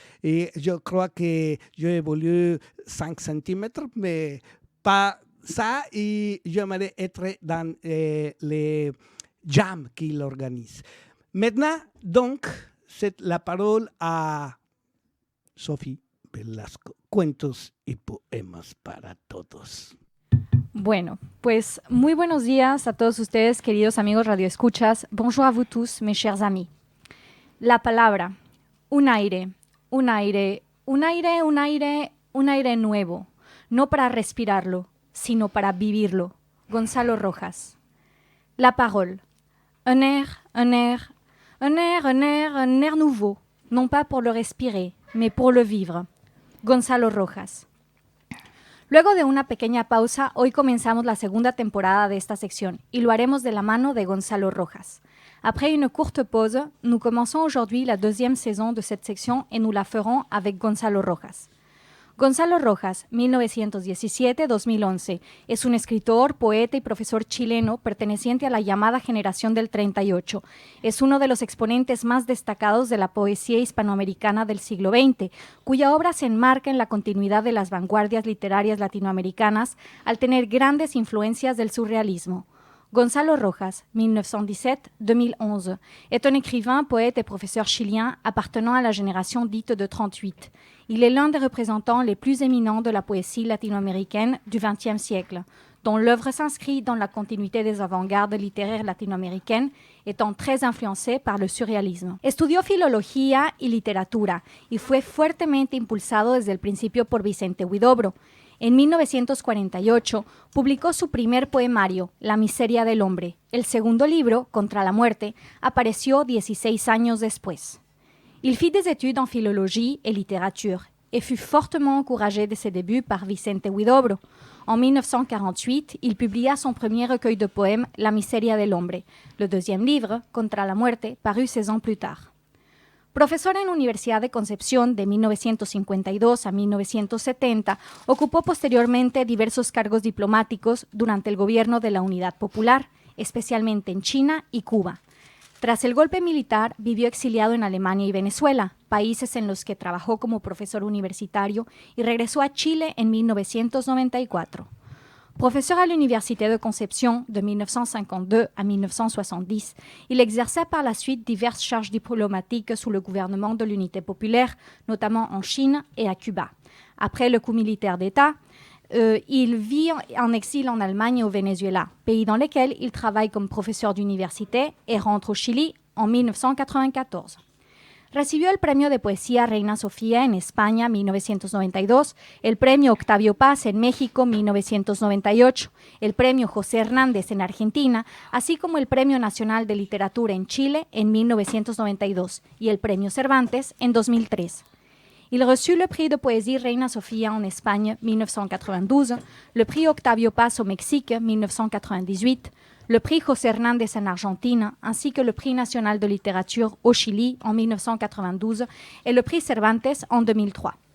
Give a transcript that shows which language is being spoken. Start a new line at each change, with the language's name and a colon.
French: Et je crois que j'ai évolué 5 cm, mais pas ça. Et j'aimerais être dans les jams qu'il organise. Maintenant, donc, c'est la parole à Sophie Velasco.
Spanish: Cuentos y poemas para todos. Bueno, pues muy buenos días a todos ustedes, queridos amigos radioescuchas.
French: Bonjour à vous tous, mes chers amis.
Spanish: La palabra, Un aire, un aire, un aire, un aire, un aire nuevo, no para respirarlo, sino para vivirlo.
French: Gonzalo Rojas. La parole. Un air, un air, un air, un air, un air nouveau, non pas pour le respirer, mais pour le vivre. Gonzalo Rojas.
Spanish: Luego de una pequeña pausa, hoy comenzamos la segunda temporada de esta sección y lo haremos de la mano de Gonzalo Rojas.
French: Après une courte pause, nous commençons aujourd'hui la deuxième saison de cette section et nous la ferons avec Gonzalo Rojas.
Spanish: Gonzalo Rojas, 1917-2011, es un escritor, poeta y profesor chileno perteneciente a la llamada generación del 38. Es uno de los exponentes más destacados de la poesía hispanoamericana del siglo XX, cuya obra se enmarca en la continuidad de las vanguardias literarias latinoamericanas al tener grandes influencias del surrealismo.
French: Gonzalo Rojas, 1917-2011, est un écrivain, poète et professeur chilien appartenant à la génération dite de 38. Il est l'un des représentants les plus éminents de la poésie latino-américaine du XXe siècle, dont l'œuvre s'inscrit dans la continuité des avant-gardes littéraires latino-américaines, étant très influencée par le surrealismo.
Spanish: Estudió filología y literatura y fue fuertemente impulsado desde el principio por Vicente Huidobro. En 1948 publicó su primer poemario, La miseria del hombre. El segundo libro, Contra la muerte, apareció 16 años después.
French: Il fit des études en philologie et littérature et fut fortement encouragé dès ses débuts par Vicente Huidobro. En 1948, il publia son premier recueil de poèmes, La miseria del hombre. Le deuxième livre, Contra la muerte, parut 16 ans plus tard.
Spanish: Profesor en Universidad de Concepción de 1952 a 1970, ocupó posteriormente diversos cargos diplomáticos durante el gobierno de la Unidad Popular, especialmente en China y Cuba. Tras el golpe militar, vivió exiliado en Alemania y Venezuela, países en los que trabajó como profesor universitario, y regresó a Chile en 1994.
French: Professeur à l'Université de Concepción de 1952 à 1970, il exerça par la suite diverses charges diplomatiques sous le gouvernement de l'Unité populaire, notamment en Chine et à Cuba. Après le coup militaire d'État, il vit en exil en Allemagne et au Venezuela, pays dans lesquels il travaille comme professeur d'université et rentre au Chili en 1994.
Spanish: Recibió el Premio de Poesía Reina Sofía en España 1992, el Premio Octavio Paz en México 1998, el Premio José Hernández en Argentina, así como el Premio Nacional de Literatura en Chile en 1992 y el Premio Cervantes en 2003.
French: Il reçut le prix de poésie Reina Sofía en Espagne 1992, le prix Octavio Paz au Mexique 1998, le prix José Hernández en Argentine, ainsi que le prix national de littérature au Chili en 1992 et le prix Cervantes en 2003.